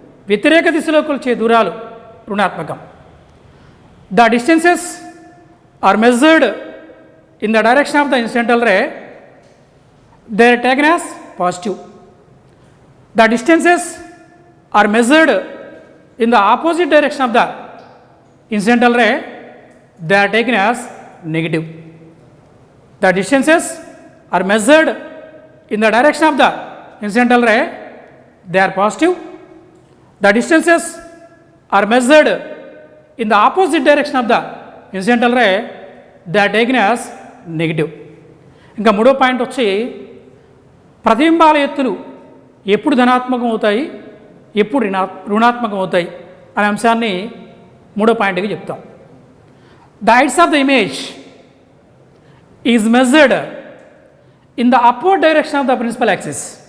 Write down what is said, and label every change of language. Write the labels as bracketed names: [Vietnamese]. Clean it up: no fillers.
[Telugu] వ్యతిరేక దిశలో కొలిచే దూరాలు రుణాత్మకం. [English] The distances are measured in the direction of the incidental ray, they are taken as positive. The distances are measured in the opposite direction of the incidental ray, they are taken as negative. The distances are measured in the direction of the incidental ray, they are positive. The distances are measured in the opposite direction of the incidental ray, they are taken as negative. [Telugu] ఇంకా మూడో point వచ్చి ప్రతిబింబాల ఎత్తులు ఎప్పుడు ధనాత్మకం అవుతాయి, ఎప్పుడు రుణాత్మకం అవుతాయి అనే అంశాన్ని మూడో పాయింట్గా చెప్తాం. [English] The heights of the image is measured in the upward direction of the principal axis.